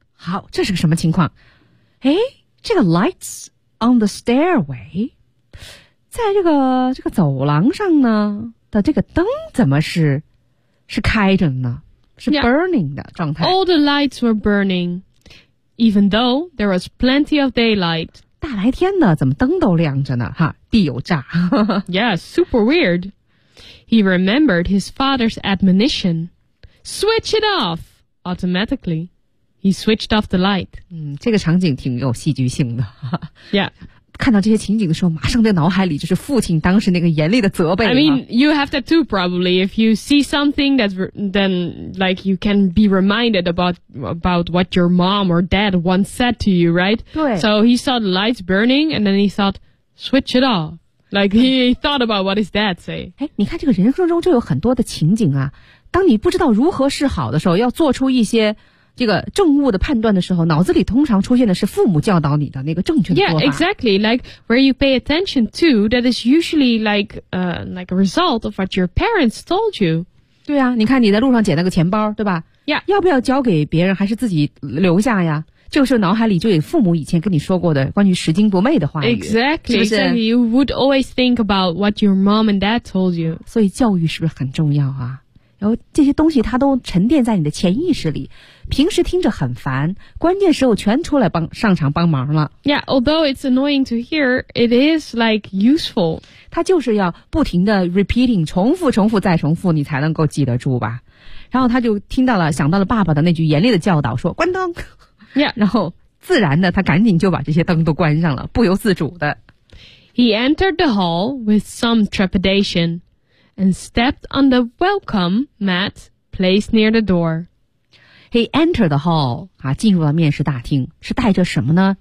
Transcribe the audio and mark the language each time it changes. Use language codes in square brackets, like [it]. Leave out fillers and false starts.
[zh] 好，这是个什么情况？诶，这个 [en] lights on the stairway, [zh] 在这个走廊上呢的这个灯怎么是开着呢，是 burning 的状态。 [en] Yeah, all the lights were burning, even though there was plenty of daylight. [zh] 大白天的，怎么灯都亮着呢？哈，必有诈。 [en] Yeah, super weird. He remembered his father's admonition. Switch it off! Automatically, he switched off the light. [zh] 嗯，这个场景挺有戏剧性的。 [en] Yeah. [zh] 看到这些情景的时候，马上在脑海里就是父亲当时那个严厉的责备了。 [en] I mean, you have that too, probably. If you see something, that then, like, you can be reminded about what your mom or dad once said to you, right? [zh] 对。 [en] So he saw the lights burning, and then he thought, switch it off. Like, he thought about what his dad say. [zh] 你看这个人生中就有很多的情景啊，当你不知道如何是好的时候，要做出一些这个正误的判断的时候，脑子里通常出现的是父母教导你的那个正确的做法。 [en] Yeah, exactly. Like where you pay attention to, that is usually like a result of what your parents told you. [zh] 对啊，你看你在路上捡了个钱包，对吧 [en] ？Yeah. [zh] 要不要交给别人，还是自己留下呀？这个时候脑海里就有父母以前跟你说过的关于拾金不昧的话语。 [en] Exactly. [zh] 是不是 [en] so you would always think about what your mom and dad told you. [zh] 所以教育是不是很重要啊？然后这些东西它都沉淀在你的潜意识里，平时听着很烦，关键时候全出来上场帮忙了。 [en] Yeah, although it's annoying to hear, it is like useful. [zh] 它就是要不停的 repeating, 重复重复再重复，你才能够记得住吧。然后他就听到了，想到了爸爸的那句严厉的教导，说关灯。 [en] Yeah. [zh] 然后自然的他赶紧就把这些灯都关上了，不由自主的。 [en] He entered the hall with some trepidation. And stepped on the welcome mat placed near the door. He entered the hall. [zh] 啊，进入了面试大厅，是带着什么呢？